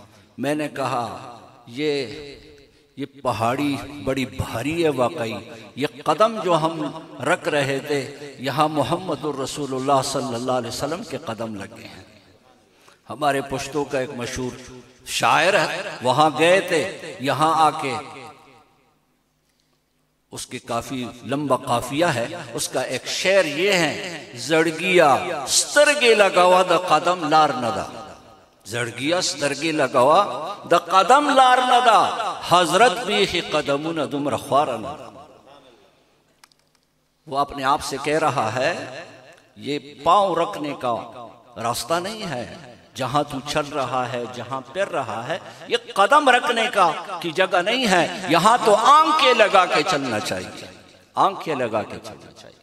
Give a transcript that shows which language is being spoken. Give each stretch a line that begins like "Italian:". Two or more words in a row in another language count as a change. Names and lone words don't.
Urdu: میں نے کہا یہ پہاڑی بڑی بھاری ہے واقعی، یہ قدم جو ہم رکھ رہے تھے یہاں محمد الرسول اللہ
Arabic: صلی اللہ علیہ وسلم
Urdu: کے قدم لگے ہیں۔ ہمارے پشتوں کا ایک مشہور شاعر ہے، وہاں گئے تھے، یہاں آ کے اس کی کافی لمبا قافیہ ہے، اس کا ایک شعر یہ ہے،
Pashto: زڑگیا سترگے لگاوا دا قدم لار ندا، زڑگیا سترگے لگاوا دا قدم لار ندا، حضرت بھی قدمون دم رخوارنا۔
Urdu: وہ اپنے آپ سے کہہ رہا ہے یہ پاؤں رکھنے کا راستہ نہیں ہے، جہاں تو چل رہا ہے، جہاں پھر رہا ہے، یہ قدم رکھنے کا کی جگہ نہیں ہے، یہاں تو آنکھیں لگا کے چلنا چاہیے، آنکھیں لگا کے چلنا چاہیے۔